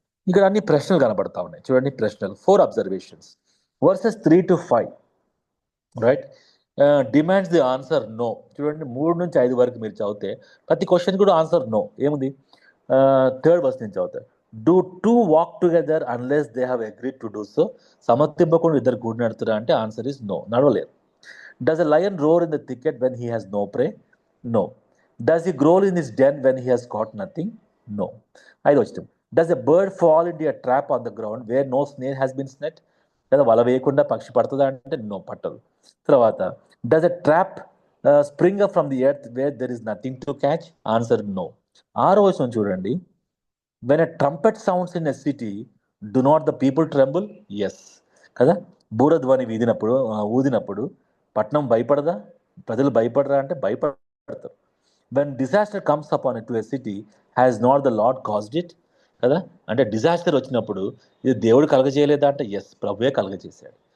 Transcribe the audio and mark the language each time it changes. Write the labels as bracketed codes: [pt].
[te] ఇక్కడ అన్ని ప్రశ్నలు కనబడతా ఉన్నాయి. చూడండి, ప్రశ్నలు, 4 observations, versus 3 to 5, right? Demands the answer no. చూడండి, 3 నుంచి 5 వరకు మీరు చదివితే ప్రతి క్వశ్చన్ కూడా ఆన్సర్ నో. ఏముంది? [en] 3rd verse [te] నుంచి చదివితే [en] Do two walk together unless they have agreed to do so. [te] సమర్థింపకుండా ఇద్దరు కూడి నడుతురా అంటే answer is no, నడవలేరు. [en] Does a lion roar in the thicket when he has no prey? No. Does he growl in his den when he has caught nothing? No. [te] ఐదో వచనం, [en] does a bird fall into a trap on the ground where no snare has been set? [te] లేదా వల వేయకుండా పక్షి పడుతుందా అంటే no, పట్టదు. [en] తర్వాత does a trap spring up from the earth where there is nothing to catch? Answer no. [te] 6వ వచనం చూడండి, [en] when a trumpet sounds in a city, do not the people tremble? Yes. [te] కదా, బూరధ్వని ఊదినప్పుడు పట్నం భయపడదా? ప్రజలు భయపడరా అంటే భయపడతారు. [en] When disaster comes upon to a city, has not the Lord caused it? [te] కదా, అంటే డిజాస్టర్ వచ్చినప్పుడు ఇది దేవుడు కలగజేయలేదా అంటే ఎస్, ప్రభువే కలగజేశాడు.